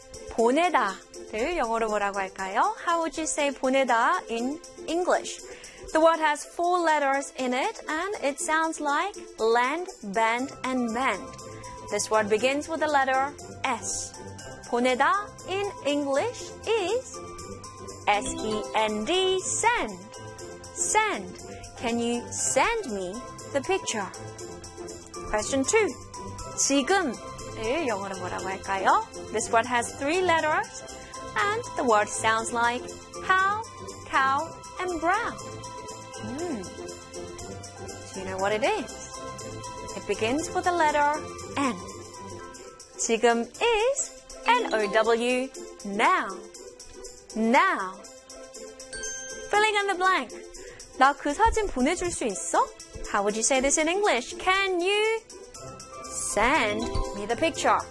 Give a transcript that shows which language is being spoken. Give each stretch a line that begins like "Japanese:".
Korean: 보내다를 영어로 뭐라고 할까요?
English: How would you say 보내다 in English? The word has four letters in it and it sounds like land, bend, and mend. This word begins with the letter S. 보내다 in English is S-E-N-D, send. Send. Can you send me the picture? Question 2.
Korean: 지금을 영어로 뭐라고 할까요?
English: This word has three letters and the word sounds like how, cow, and brown. Do you know what it is? It begins with the letter N. 지금 is N-O-W, now. Now. Filling in the blank.
Korean: 나 그 사진 보내줄 수 있어?
English: How would you say this in English? Can you send me the picture?